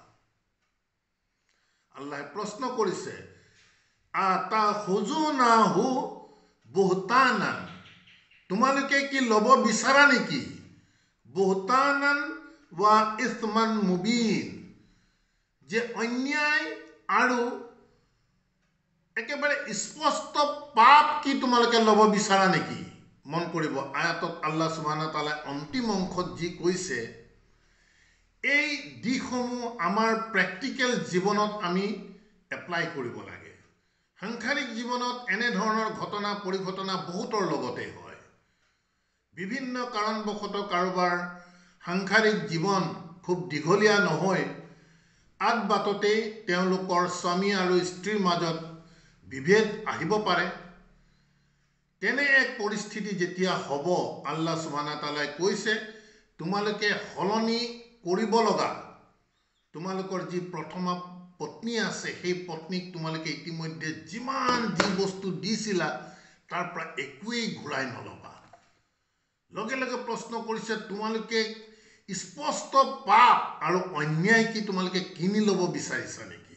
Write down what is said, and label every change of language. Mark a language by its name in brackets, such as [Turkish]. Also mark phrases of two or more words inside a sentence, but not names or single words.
[Assamese] আল্লাহে প্ৰশ্ন কৰিছে, [Arabic] أتأخذونه بهتانا, [Assamese] তোমালোকে কি ল'ব বিচাৰা নেকি? [Arabic] بهتانا وإثما مبينا, [Assamese] যে অন্যায় আৰু একেবাৰে স্পষ্ট পাপ কি তোমালোকে ল'ব বিচাৰা নেকি? মন কৰিব, আয়াতত [Arabic] الله سبحانه وتعالى [Assamese] অন্তিম অংশত যি কৈছে, এই দিশসমূহ আমাৰ প্ৰেক্টিকেল জীৱনত আমি এপ্লাই কৰিব লাগে। সাংসাৰিক জীৱনত এনেধৰণৰ ঘটনা পৰিঘটনা বহুতৰ লগতে হয়। বিভিন্ন কাৰণবশতঃ কাৰোবাৰ সাংসাৰিক জীৱন খুব দীঘলীয়া নহয়, আদ বাটতেই তেওঁলোকৰ স্বামী আৰু স্ত্ৰীৰ মাজত বিভেদ আহিব পাৰে। তেনে এক পৰিস্থিতি যেতিয়া হ'ব, [Arabic] الله سبحانه وتعالى [Assamese] কৈছে, তোমালোকে সলনি কৰিব লগা, তোমালোকৰ যি প্ৰথমা পত্নী আছে, সেই পত্নীক তোমালোকে ইতিমধ্যে যিমান যি বস্তু দিছিলা তাৰ পৰা একোৱেই ঘূৰাই নলবা। লগে লগে প্ৰশ্ন কৰিছে তোমালোকে স্পষ্ট পাপ আৰু অন্যায় কি তোমালোকে কিনি ল'ব বিচাৰিছা নেকি?